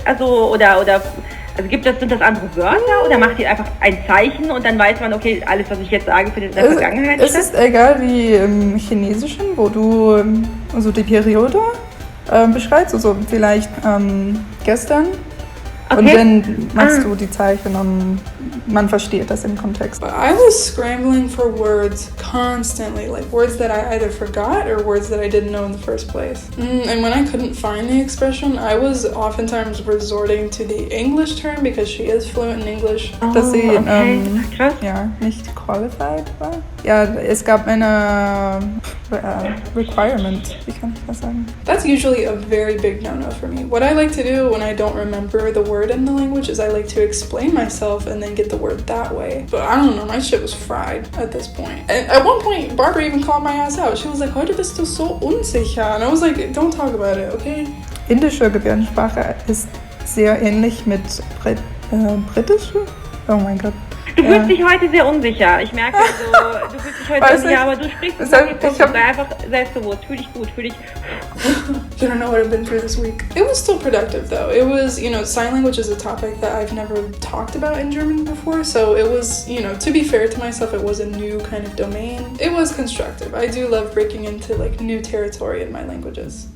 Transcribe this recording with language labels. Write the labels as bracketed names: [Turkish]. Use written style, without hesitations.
[German] Also sind das andere Wörter oder macht ihr einfach ein Zeichen und dann weiß man, okay, alles, was ich jetzt sage, findet in der Vergangenheit statt? Es ist egal wie im Chinesischen, wo du also die Periode beschreibst, also vielleicht gestern. Okay. Und dann machst du die Zeichen und man versteht das im Kontext. [English] I was scrambling for words constantly, like words that I either forgot or words that I didn't know in the first place. And when I couldn't find the expression, I was oftentimes resorting to the English term because she is fluent in English. [German] Dass sie nicht qualified war. Ja, es gab eine requirement, wie kann ich das sagen? [English] That's usually a very big no-no for me. What I like to do when I don't remember the word in the language is I like to explain myself and then get the word that way. But I don't know, my shit was fried at this point. And at one point, Barbara even called my ass out. She was like, [German] heute bist du so unsicher. [English] And I was like, don't talk about it, okay? [German] Indische Gebärdensprache ist sehr ähnlich mit britische. Oh mein Gott. Du fühlst dich heute sehr unsicher. Ich merke so, du fühlst dich heute unsicher, aber du sprichst sei einfach selbstbewusst. Fühl dich gut, fühl dich... [English] You don't know what I've been through this week. It was still productive though. It was, sign language is a topic that I've never talked about in German before. So it was, to be fair to myself, it was a new kind of domain. It was constructive. I do love breaking into like new territory in my languages.